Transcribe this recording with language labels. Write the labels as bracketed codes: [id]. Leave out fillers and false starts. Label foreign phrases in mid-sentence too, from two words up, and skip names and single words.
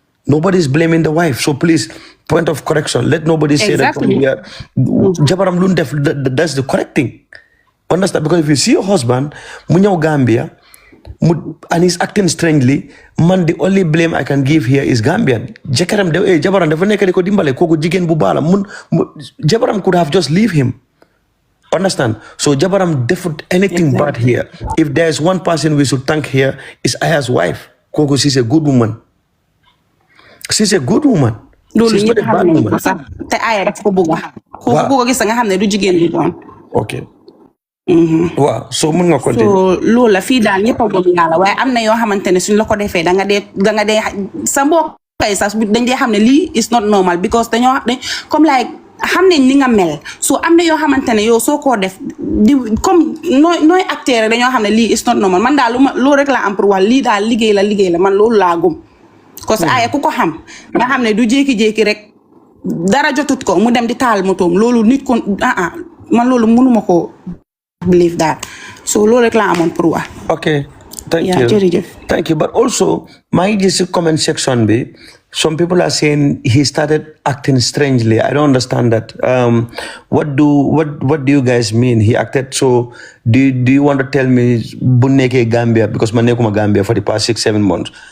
[en] Nobody is blaming the wife. So please point of correction. Let nobody say Exactly. that [wo] jabaram lu def [en] that's the correct thing. Understand? Because if you see your husband, [wo] mu ñëw Gambia, [en] and he's acting strangely, man, the only blame I can give here is Gambian. [wo] Jabaram dafa nekk di ko dimbale kooku jigéen bu baax la jabaram [en] could have just leave him. Understand? So [wo] jabaram defut [en] anything bad here. If there's one person we should thank here, is Aya's wife. Kooku, she's a good woman. She's a good woman. [wo] loolu [en] She's not [wo] ñëpp [en] a bad [wo] xam nañ ko [en] woman. [wo] sax te Aya daf ko bëgg a ku ko gis nga xam ne du jigéen bi doon. [en] Okay. [wo] Waaw, so mun nga continue. so loolu la fii daal ñëpp a gëm yàlla waaye am na yoo xamante ne suñ la ko defee da nga dee sa mbokk kay sax dañ dee xam ne lii [en] is not normal [wo] because dañoo comme like xam nañ ni nga mel so am na yoo xamante ne yow soo koo def di comme nooy acteur rek dañoo xam ne lii [en] is not normal [wo] man daal loolu rek laa am pour wax lii daal liggéey la man loolu laa gëm [fr] parce que [wo] Aya ku ko xam nga xam ne du jékki-jékki rek dara jotut ko mu dem di taal motoom loolu nit ko man loolu mënuma ko [en] believe that [wo] so loolu rek laa amoon pour wax. [en] Okay, thank Yeah, you. [wo] jërëjëf. [en] Thank you. But also, my comment section be some people are saying he started acting strangely. I don't understand that. What do you guys mean? He acted so. Do you want to tell me Buneke Gambia because Manekuma Gambia for the past 6-7 months?